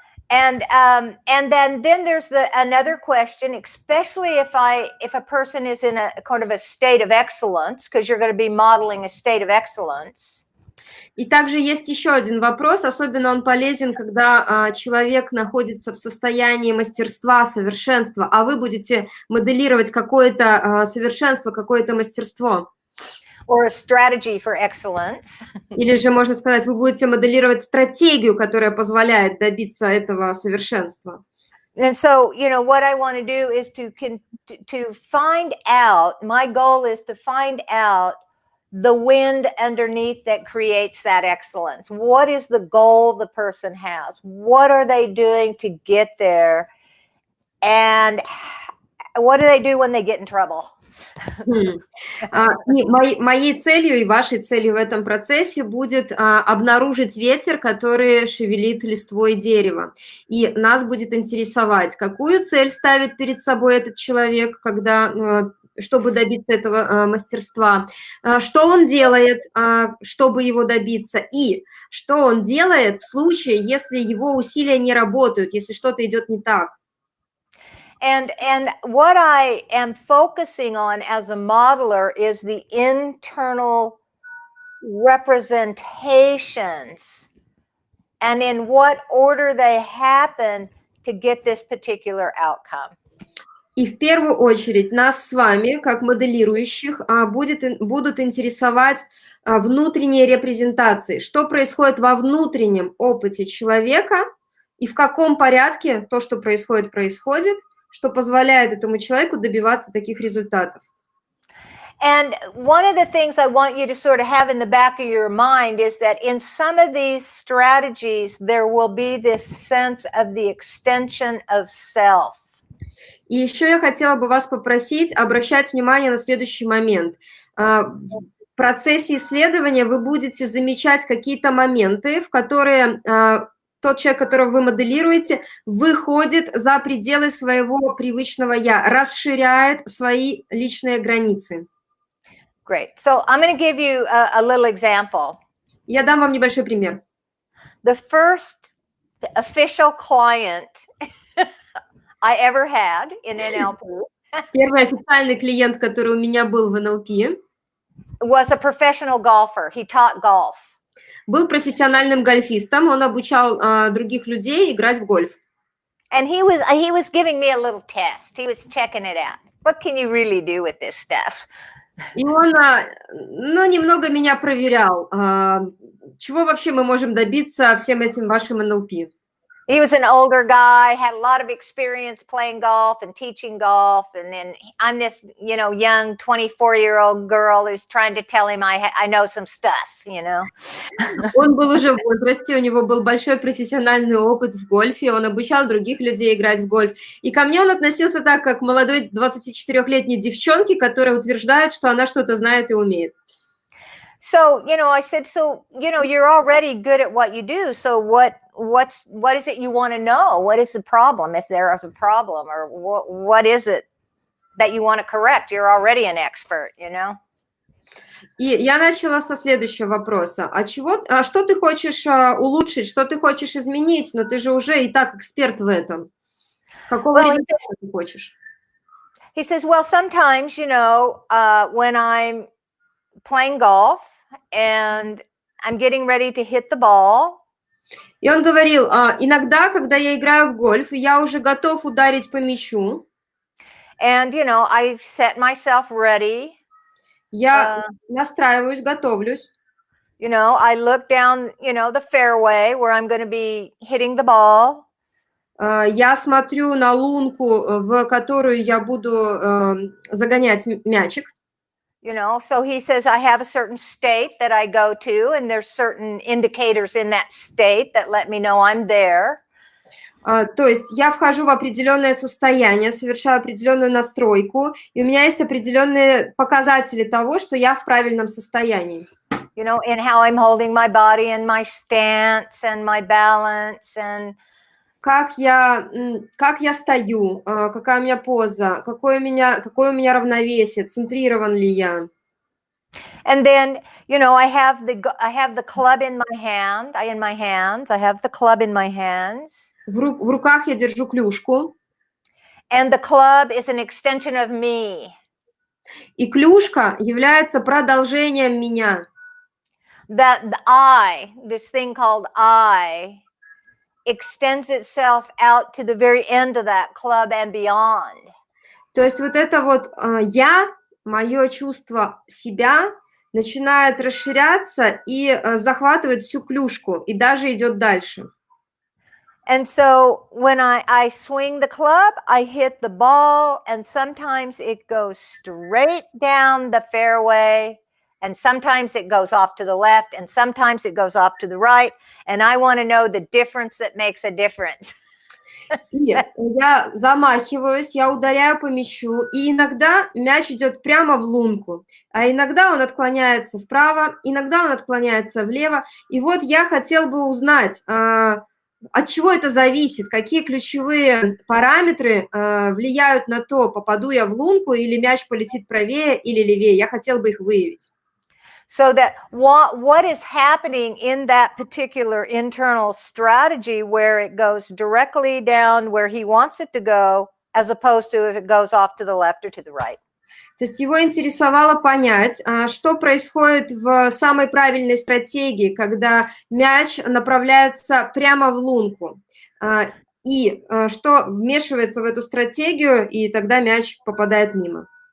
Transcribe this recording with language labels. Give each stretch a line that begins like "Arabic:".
English: And then there's another question, especially if a person is in a kind of a state of excellence, because you're going to be modeling a state of excellence.
Russian: И также есть еще один вопрос, особенно он полезен, когда человек находится в состоянии мастерства, совершенства, а вы будете моделировать какое-то совершенство, какое-то мастерство.
English: Or a strategy for excellence.
Russian: Или же, можно сказать, вы будете моделировать стратегию, которая позволяет добиться этого совершенства.
English: And so, what I want to do is to find out, my goal is to find out the wind underneath that creates that excellence. What is the goal the person has? What are they doing to get there? And what do they do when they get in trouble?
Russian: Моей целью и вашей целью в этом процессе будет обнаружить ветер, который шевелит листвой дерева. И нас будет интересовать, какую цель ставит перед собой этот человек, чтобы добиться этого мастерства, что он делает, чтобы его добиться, и что он делает в случае, если его усилия не работают, если что-то идет не так.
English: And what I am focusing on as a modeler is the internal representations and in what order they happen to get this particular outcome.
Russian: И в первую очередь нас с вами, как моделирующих, будут интересовать внутренние репрезентации, что происходит во внутреннем опыте человека и в каком порядке то, что происходит, что позволяет этому человеку добиваться таких результатов.
English: And one of the things I want you to sort of have in the back of your mind is that in some of these strategies, there will be this sense of the extension of self.
Russian: И еще я хотела бы вас попросить обращать внимание на следующий момент. В процессе исследования вы будете замечать какие-то моменты, в которые тот человек, которого вы моделируете, выходит за пределы своего привычного «я», расширяет свои личные границы.
English: Great. So I'm going to give you a little example.
Russian: Я дам вам небольшой пример.
English: The first official client I ever had in NLP.
Russian: Первый официальный клиент, который у меня был в НЛП,
English: was a professional golfer. He taught golf.
Russian: Был профессиональным гольфистом, он обучал других людей играть в гольф.
English: And he was giving me a little test. He was checking it out. What can you really do with this stuff?
Russian: И он, немного меня проверял, чего вообще мы можем добиться всем этим вашим НЛП.
English: He was an older guy, had a lot of experience playing golf and teaching golf. And then I'm this, young 24-year-old girl who's trying to tell him I know some stuff,
Russian: Он был уже в возрасте, у него был большой профессиональный опыт в гольфе, он обучал других людей играть в гольф. И ко мне он относился так, как к молодой 24-летней девчонке, которая утверждает, что она что-то знает и умеет.
English: So, I said, you're already good at what you do. So what is it you want to know? What is the problem? If there is a problem, or what is it that you want to correct? You're already an expert,
Russian: И я начала со следующего вопроса. Что ты хочешь улучшить, что ты хочешь изменить? Но ты же уже и так эксперт в этом. Какого результата ты хочешь?
English: He says, well, sometimes, when I'm playing golf and I'm getting ready to hit the ball.
Russian: И он говорил, иногда, когда я играю в гольф, и я уже готов ударить по мячу,
English: and I set myself ready.
Russian: я настраиваюсь, готовлюсь.
English: I look down, the fairway where I'm going to be hitting the ball.
Russian: Я смотрю на лунку, в которую я буду загонять мячик.
English: So he says I have a certain state that I go to, and there's certain indicators in that state that let me know I'm there.
Russian: То есть я вхожу в определенное состояние, совершаю определенную настройку, и у меня есть определенные показатели того, что я в правильном состоянии.
English: In how I'm holding my body and my stance and my balance and
Russian: как я стою, какая у меня поза, какое у меня равновесие, центрирован ли я.
English: And then, I have the club in my hand, I have the club in my hands.
Russian: В руках я держу клюшку.
English: And the club is an extension of me.
Russian: И клюшка является продолжением меня.
English: That the I, this thing called I, extends itself out to the very end of that club and beyond.
Russian: То есть вот это вот я, мое чувство себя начинает расширяться и захватывает всю клюшку, и даже идет дальше.
English: And so when I swing the club, I hit the ball, and sometimes it goes straight down the fairway, and sometimes it goes off to the left, and sometimes it goes off to the right, and I want to know the difference that makes a difference.
Russian: И я замахиваюсь, я ударяю по мячу, и иногда мяч идет прямо в лунку, а иногда он отклоняется вправо, иногда он отклоняется влево. И вот я хотел бы узнать, от чего это зависит, какие ключевые параметры влияют на то, попаду я в лунку или мяч полетит правее или левее. Я хотел бы их выявить.
English: So that what is happening in that particular internal strategy where it goes directly down where he wants it to go, as opposed to if it goes off to the left or to the right.
Russian: То есть его интересовало понять, что происходит в самой правильной стратегии, когда мяч направляется прямо в лунку, и что вмешивается в эту стратегию, и тогда мяч попадает мимо.